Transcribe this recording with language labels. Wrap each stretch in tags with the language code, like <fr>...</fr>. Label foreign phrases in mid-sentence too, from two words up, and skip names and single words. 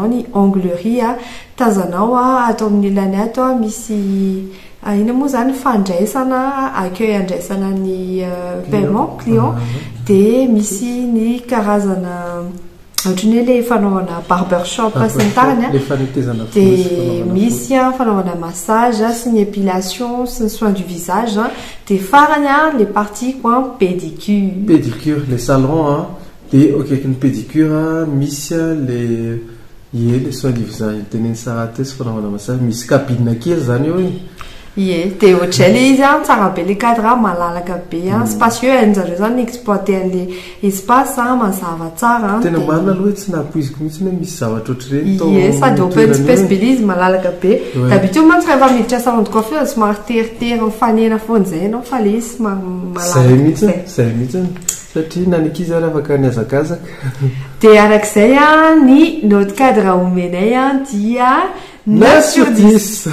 <mg>ny onglerie tazanao atao amin'ny ilany ato misy ina moa zany fandraisana accueil andraisana ny paiement client dia misy ny karazana ohatrany hoe le fanaovana barbershop sy ny tarany dia misy fanaovana massage sy ny épilation sy ny</mg> <fr>soin du visage</fr> <mg>dia farany</mg> <fr>les parties quoi pédicure les salons</fr> <mg>dia akaiky ny pédicure misy</mg> <fr>les soins du visage</fr> <mg>teneny sarate sy fanaovana massage misy cabine kely zany eo ie dia ohatrany izy tsara be</mg> <fr>le cadre</fr> <mg>malalaka be spacieux an'zareo zany exploité an'le espace mazava tsara tena marina aloha hoe tsy napoiziko mihitsy hoe misy zavatra ohatr'ireny ie sady</mg> <en>open space</en> <mg>be izy malalaka be d'habitude mantsy rehefa miditra</mg> <fr>salon de coiffure</fr> <mg>somary teritery mifanena foana zay anao fa le izy zay mihitsy satria nanikizy ary afaka niazakazaka dia arak'izay ny</mg> <fr>notre cadre</fr> <mg>omenay dia 9/10</mg>